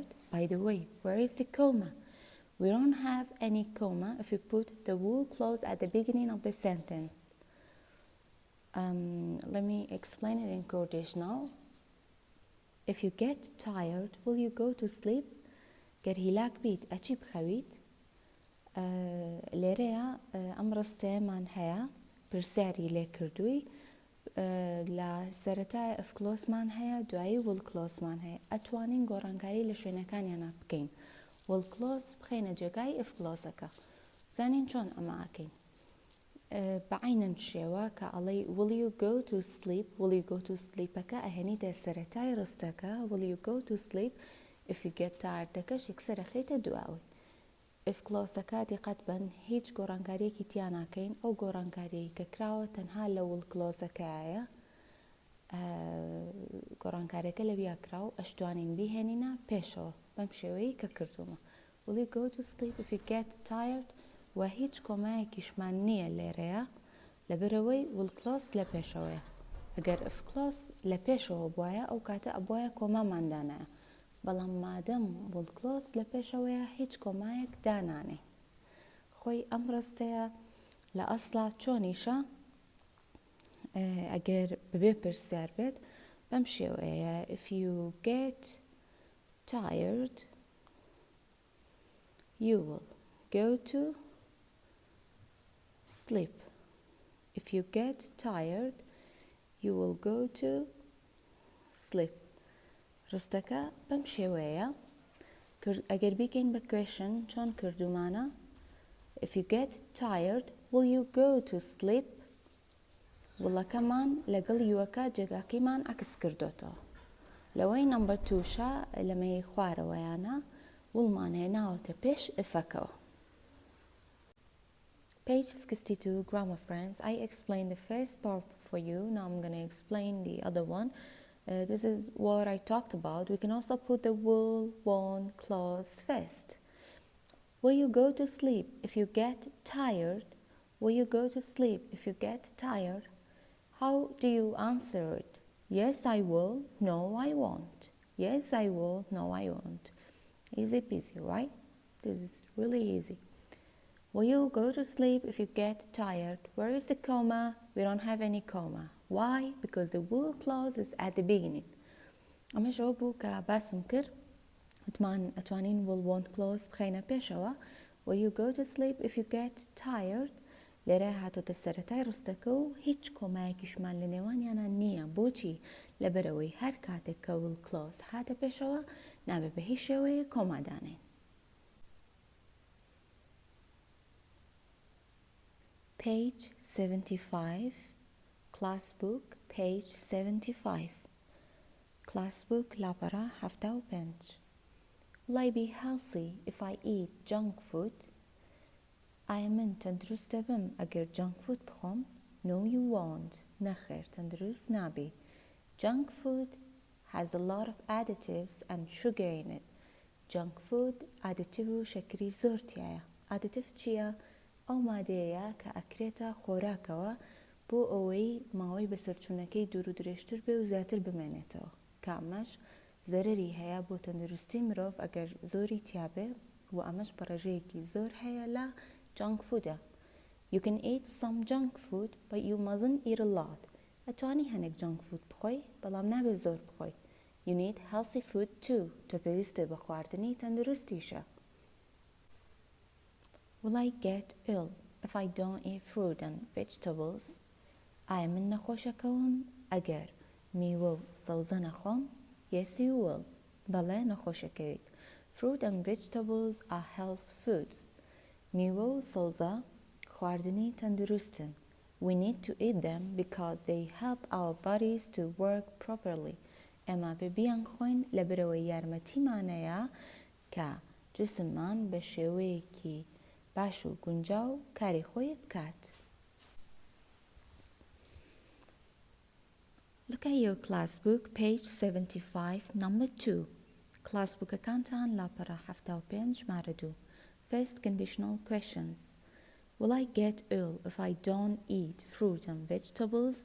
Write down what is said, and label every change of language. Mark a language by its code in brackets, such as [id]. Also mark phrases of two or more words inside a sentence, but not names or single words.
[en] By the way, where is the comma? We don't have any comma if we put the will clause at the beginning of the sentence. Let me explain it in conditional. If you get tired, will you go to sleep? [ckb] گەر هیلاک بیت ئەچی بخەویت لێرەیە ئەم ڕستەیەمان هەیە پرسیاری لێ کردووی لە سەرەتای [en] if clause [ckb] هەیە دوایی [en] will clause [ckb] هەیە ئەتوانین گۆڕانکاری لە شوێنەکانیانە بکەین [en] will clause [ckb] بخەینە جێگای [en] if clause [ckb] زانین چۆن ئەمە ئاکەین بەعینەن شێوە کە ئەڵێ [en] will you go to sleep will you go to sleepەکە [ckb] ئەهێنیتە سەرەتای ڕستەکە [en] will you go to sleep if you get tired [ckb] دەکەش یەکسەر ئەخەیتە دواوی [en] if clause [ckb] دیقەت بن هیچ گۆڕانکاریەکی تیا ناکەین ئەو گۆڕانکاریەی کە کراوە تەنها لە [en] will clause [ckb] گۆڕانکاریەکە لە بیاکرا و ئەشتوانین بیهێنینە پێشەوە بەم شێوەیە کە کردومە [en] will you go to sleep if you get tired [ckb] و هیچ کۆمایەکیشمان نییە لێرەیە لەبەرەوەی [en] will clause [ckb] لە پێشەوەیە ئەگەر [en] if clause [ckb] لە پێشەوە بووایە ئەو کاتە ئەبوایە کۆماماندانایە بەڵام مادەم [en] will clause [ckb] لە پێشەوەیە هیچ کۆمایەک دانانێ خۆی ئەم ڕستەیە لە ئەسڵا چۆنیشە ئەگەر ببێ پرسیار بێت بەم شێوەیە [en] if you get tired you will go to sleep [ckb] if you get tired you will go to sleep ڕستەکە بەم شێوەیە ئەگەر بیکەین بە question چۆن کردومانە [en] if you get tired will you go to sleep [ckb] وڵەکەمان لەگەڵ یوەکە جێگاکەیمان عکس کردوتەوە لەوەی نمبەر تووشە لەمەی خوارەوەیانە وڵمان هێناوەتە پێش ئفەکەوە Page 62, Grammar Friends. [en] I explained the first part for you. Now I'm going to explain the other one. This is what I talked about. We can also put the will, want clause first. Will you go to sleep if you get tired? Will you go to sleep if you get tired? How do you answer it? Yes, I will. No, I won't. Yes, I will. No, I won't. Easy peasy, right? This is really easy. Will you go to sleep if you get tired? Where is the comma? We don't have any comma. Why? Because the will clause is at the beginning. [ckb] أما شو بو كباسم كر أتوانين [en] will want clause [ckb] بخينا بيشوا. [en] Will you go to sleep if you get tired? [ckb] لێرە هاتۆتە سەرەتای ڕستەکە و هیچ کۆمایەکیشمان لە نێوانیانە نییە بۆچی لەبەرەوەی هەر کاتێک کە [en] will clause [ckb] هاتە پێشەوە نابێت بە هیچ شێوەیە کۆمادانێن. [en] Page 75 Class book page 75 Class book لاپەڕە 75 Will I be healthy if I eat junk food? [ckb] آیا من تندروست بم اگر [en] junk food [ckb] بخوام؟ [en] No, you won't. [ckb] نخیر تندروست نبی. [en] Junk food has a lot of additives and sugar in it. Junk food additive [ckb] و شکری زۆر تایە. Additive چییە؟ ئەو مادەیە کە ئەکرێتە خۆراکەوە بۆ ئەوەی ماوەی بەسەرچوونەکەی دوور و درێژتر بێ و زیاتر بمێنێتەوە. کە ئەمەش زەرەری هەیە بۆ تەندروستی مرۆڤ ئەگەر زۆری تیابێ و ئەمەش بەڕێژەیەکی زۆر هەیە لە [en] junk food. You can eat some junk food, but you mustn't eat a lot. [ckb] ئەتوانی هەنێک [en] junk food [ckb] بخۆی بەڵام نابێ زۆر بخۆی. [en] You need healthy food too. [ckb] تۆ پێویستە بە خواردنی تەندروستیشە. [en] Will I get ill if I don't eat fruit and vegetables? [ckb] ئایا من نەخۆشەکەوم ئەگەر میوە و سەوزە نەخۆم؟ [en] Yes, you will. [ckb] بەڵێ نەخۆشەکەویت. [en] Fruit and vegetables are health foods. [ckb] میوە و سەوزە خواردنی تەندروستن. [en] We need to eat them because they help our bodies to work properly. [ckb] ئێمە بێبیان خۆین لەبەرەوەی یارمەتیمانەیە کە جسممان بە شێوەیەکی باش و گونجاو کاری خۆی بکات. [en] Look at your class book, page 75, number 2. Class book [ckb] ئەکانتان لاپەڕە 75 ژمارە 2. [en] First conditional questions. Will I get ill if I don't eat fruit and vegetables?